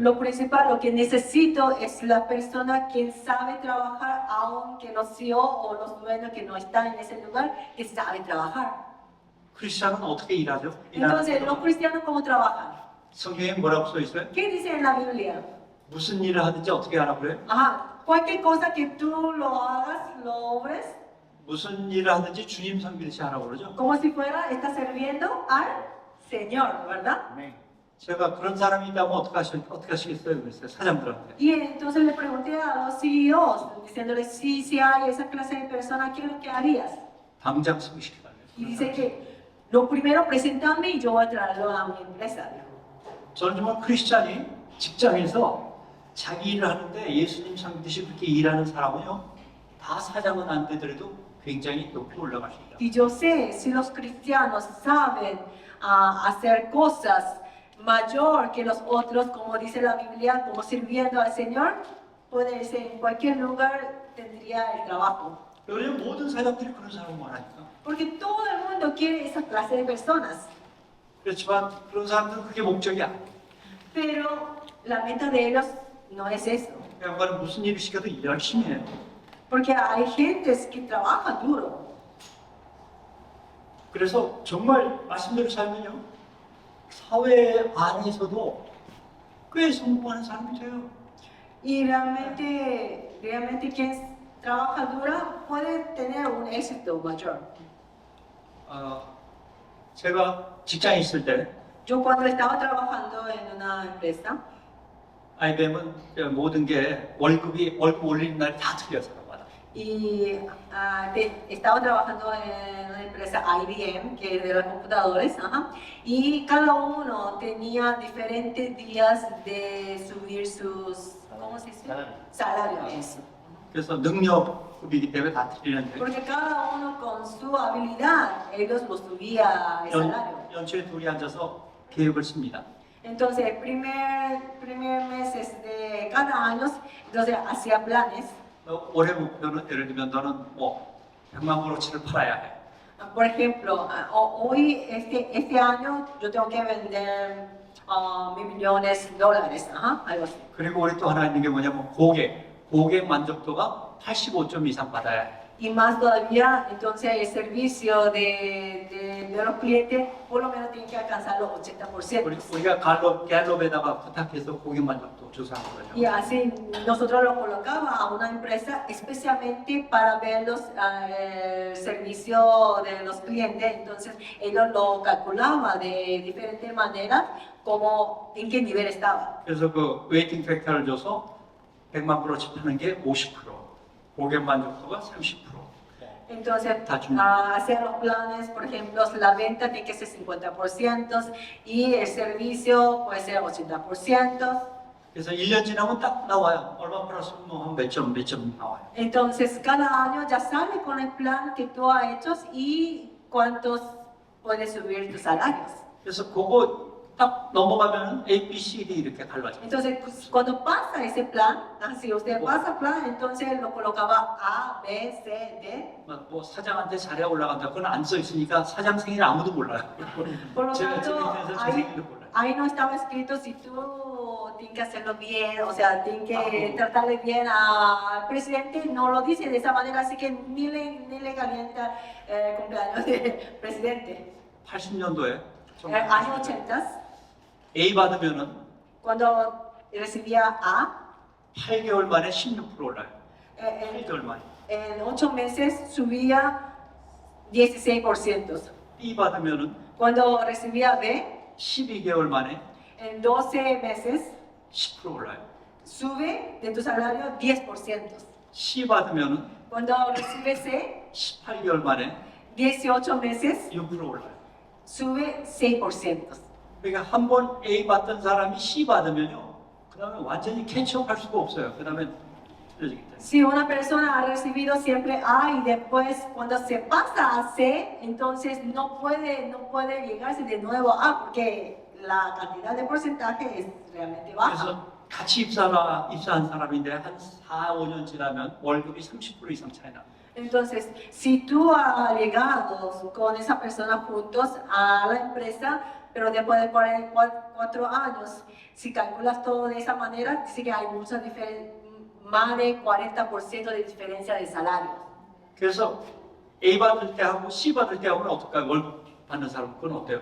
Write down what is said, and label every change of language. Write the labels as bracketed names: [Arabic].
[Spanish] lo principal, lo que necesito es la persona que sabe trabajar, aunque los CEO o los dueños que no están en ese lugar, que sabe trabajar. [Korean] 크리스찬은 어떻게 일하죠? [Spanish] Entonces, los cristianos, ¿cómo trabajan? [Korean] 성경에 뭐라고 써 있어요? [Spanish] ¿Qué dice en la Biblia? [Korean] 무슨 일을 하든지 어떻게 하라고 그래요? [Spanish] Ajá, cualquier cosa que tú lo hagas, lo obres, [Korean] 무슨 일을 하든지 주님 섬기듯이 하라고 그러죠. [Spanish] como si fuera, está sirviendo al Señor, ¿verdad? [Korean] 제가 그런 사람이 있다면 어떻게 하시겠어요? 그랬어요. 사장들한테. [Spanish] Y entonces le pregunté a los CEOs, diciéndoles, si hay esa clase de personas, ¿qué es lo que harías? [Korean] 당장 소개시켜달래요. [Spanish] Y dice que lo primero, preséntame y yo voy a traerlo a mi empresa. [Korean] 저는 정말 크리스찬이 직장에서 자기 일을 하는데 예수님 섬기듯이 그렇게 일하는 사람은요, 다 사장은 안 되더라도 굉장히 높이 올라갈 수 있다. [Spanish] Y yo sé, si los cristianos saben hacer cosas mayor que los otros, como dice la Biblia, como sirviendo al Señor, puede ser en cualquier lugar tendría el trabajo. [Korean] 왜냐면 모든 사장들이 그런 사람을 원하니까. [Spanish] Porque todo el mundo quiere esa clase de personas. [Korean] 그렇지만 그런 사람들은 그게 목적이 아니에요. [Spanish] Pero la meta de ellos no es eso. [Korean] 양반은 무슨 일을 시켜도 열심히 해요. [Spanish] Porque hay gentes que trabajan duro. [Korean] 그래서 정말 말씀대로 살면요, 사회 안에서도 꽤 성공하는 사람이 돼요. [Spanish] Y realmente quien trabaja duro puede tener un éxito mayor. [Korean] 제가 직장에 있을 때 [Spanish] Yo cuando estaba trabajando en una empresa, [Korean] IBM은 모든 게 월급 올리는 날이 다 틀려서 마다. [Spanish] y estaba trabajando en una empresa IBM, que es de los computadores, ajá, y cada uno tenía diferentes días de subir sus, ¿cómo se dice? Salario, eso. [Korean] 그래서 능력급이기 때문에 다 틀리는데 [Spanish] Porque cada uno con su habilidad, ellos lo subía el salario. [Korean] 연초에 둘이 앉아서 계획을 씁니다. [Spanish] Entonces, el primer mes de cada año, entonces hacía planes. [Korean] 올해 목표는 예를 들면 너는 뭐 100만 브로치를 팔아야 해. [Spanish] Por ejemplo, hoy, este año, yo tengo que vender $1,000,000, ajá, algo así. [Korean] 그리고 우리 또 하나 있는 게 뭐냐면 고객 만족도가 85점 이상 받아야 해. [Spanish] Y más todavía, entonces el servicio de los clientes por lo menos tiene que alcanzar los 80%. [Korean] 우리가 갤럽에다가 부탁해서 고객 만족도 조사한 거죠. [Spanish] Y así nosotros lo colocaba a una empresa especialmente para ver el servicio de los clientes. Entonces ellos lo calculaban de diferentes maneras como en qué nivel estaba. [Korean] 그래서 그 웨이팅 팩터를 줘서 100만 브로치 파는 게 50%, 고객 만족도가 30%. [Spanish] Entonces, hacer los planes, por ejemplo, la venta tiene que ser 50% y el servicio puede ser 80%. [Korean] 그래서 1년 지나면 딱 나와요. 얼마 팔았으면 뭐 몇 점 나와요. [Spanish] Entonces, cada año ya sale con el plan que tú has hecho y cuántos puedes subir tus salarios. [Korean] 그래서 그거 딱 넘어가면 A, B, C, D 이렇게 갈라져요. [Spanish] Entonces, cuando pasa ese plan, si usted pasa el plan, entonces lo colocaba A, B, C, D. [Korean] 뭐 사장한테 잘해 올라간다. 그건 안 써 있으니까 사장 생일 아무도 몰라요. [Spanish] Por lo [Korean] 제가 [Spanish] tanto, [Korean] 인터넷에서 제 생일도 몰라요. [Spanish] ahí no estaba escrito si tú tienes que hacerlo bien, o sea, tienes que tratarle bien al presidente, no lo dice de esa manera, así que ni le calienta el cumpleaños del presidente. [Korean] 80년도에 [Spanish] Años 80, [Korean] A 받으면은 [Spanish] cuando recibía A, [Korean] 8개월 만에 16% 올라요. [Spanish] en [Korean] 8개월 만에. [Spanish] 8 meses subía 16%. [Korean] B 받으면은 [Spanish] Cuando recibía B, [Korean] 12개월 만에 [Spanish] en 12 meses [Korean] 10% 올라요. [Spanish] sube de tu salario 10%. [Korean] C 받으면은 [Spanish] Cuando recibe C, [Korean] 18개월 만에 [Spanish] 18 meses [Korean] 6% 올라요. [Spanish] sube 6%. [Korean] 그러니까 한 번 A 받던 사람이 C 받으면요, 그다음에 완전히 캐치업할 수가 없어요. 그다음에 틀려지기 때문에. [Spanish] Si una persona ha recibido siempre A y después cuando se pasa a C, entonces no puede llegarse de nuevo a A porque la cantidad de porcentaje es realmente baja. [Korean] 그래서 같이 입사한 사람인데 한 4, 5년 지나면 월급이 30% 이상 차이 나. [Spanish] Entonces, si tú has llegado con esa persona juntos a la empresa, pero después de 4 años, si calculas todo de esa manera, dice que hay mucha más de 40% de diferencia de salario. [Korean] 그래서 A 받을 때하고 C 받을 때하고는 어떨까요? 월급 받는 사람 그건 어때요?